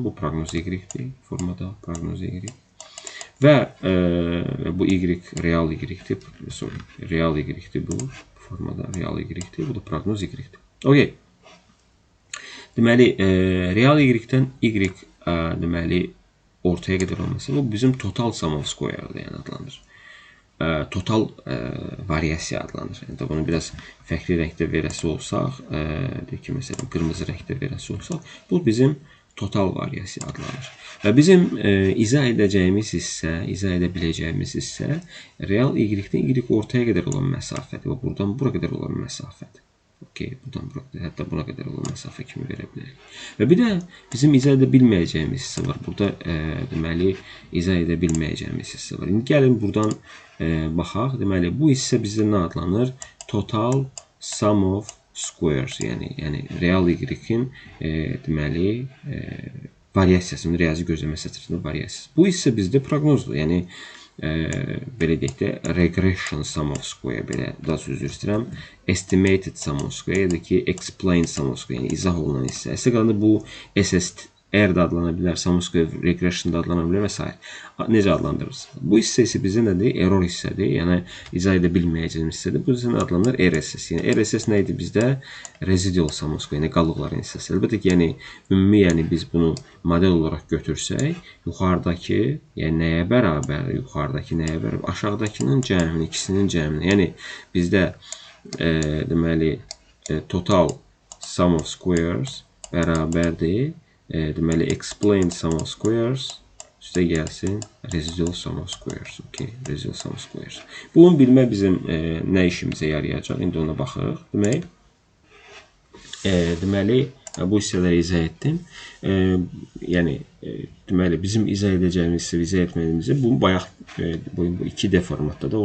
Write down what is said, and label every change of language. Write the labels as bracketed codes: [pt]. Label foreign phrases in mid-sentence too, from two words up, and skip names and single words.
[az] Bu proqnoz y-dir. Formada proqnoz y. Və bu y real y-dir. Real y-dir bu. Formada real y-dir. Bu da proqnoz y-dir. Okay. Deməli, real y-dən y deməli ortaya qədər olması bu bizim [en] total sum of square- [az] dir, yəni adlanır. Total variasiya adlanır. Yəni bunu biraz fərqli rəngdə verəsi olsaq, deyək ki, məsələn, qırmızı rəngdə verəsi olsaq, bu bizim total variasiya adlanır. Və bizim izah edəcəyimiz hissə, izah edə biləcəyimiz hissə real y-dən y ortaya qədər olan məsafədir və buradan bura qədər olan məsafədir. Okay, buradan bura, hətta buna qədər olan məsafə kimi verə bilərik. Və bir də bizim izah edə bilməyəcəyimiz hissə var. Burada deməli izah edə bilməyəcəyimiz hissə var. İndi gəlin buradan baxaq. Deməli bu hissə bizdə nə adlanır? [en] Total sum of squares, [az] yəni real y-in deməli variasiyasının riyazi gözləmə sətrinin variasiyası. Bu hissə bizdə proqnozdur. Yəni belə deyək də [en] regression sum of square, [az] belə daha üzr istəyirəm, [en] estimated sum of square [az] ya da ki [en] explain sum of square, [az] yəni izah olunan hissə. Əsas qalanda bu SSR də adlana bilər, [en] sum of square regression [az] da adlana bilər və s. Necə adlandırırsınız? Bu hissə isə bizdə nədir? Error hissədir, yəni izah edə bilməyəcəyimiz hissədir. Bu hissə adlanır RSS. Yəni RSS nə idi bizdə? [en] Residual sum of square, [az] yəni qalıqların hissəsi. Əlbəttə ki, yəni ümumi, yəni biz bunu model olaraq götürsək, yuxarıdakı, yəni nəyə bərabər, yuxarıdakı nəyə bərabər, aşağıdakının cəmini, ikisinin cəmini. Yəni bizdə deməli [en] total sum of squares [az] bərabərdir. [en] Deməli explain sum of squares [az] üstə gəlsin [en] residual sum of squares. Okay, residual sum of squares. [az] Bunu bilmək bizim nə işimizə yarayacaq? İndi ona baxırıq. Deməli bu hissələri izah etdim. Yəni deməli bizim izah edəcəyimiz hissə, izah etmədiyimiz bu bayaq bu 2D formatdadır.